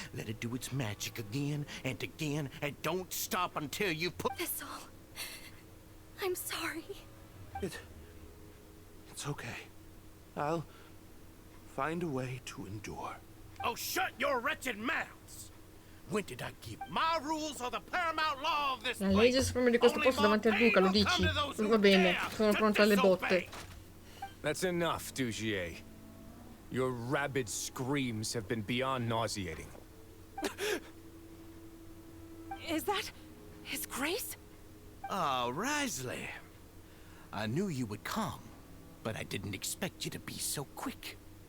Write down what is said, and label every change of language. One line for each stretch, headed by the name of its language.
English: Let it do its magic again and again, and don't stop until you put... Thistle, I'm sorry. It's okay. I'll find a way to endure. Oh, shut your wretched mouths! When did I give my rules or the paramount law of this
Italian: La
English: place?
Italian: legge suprema di questo posto davanti al duca, lo dici? Va bene, sono pronta alle botte.
English: That's enough, Dugier. Your rabid screams have been beyond nauseating. Is that His Grace? Ah, Wriothesley. I knew you would come, but I didn't expect you to be so quick.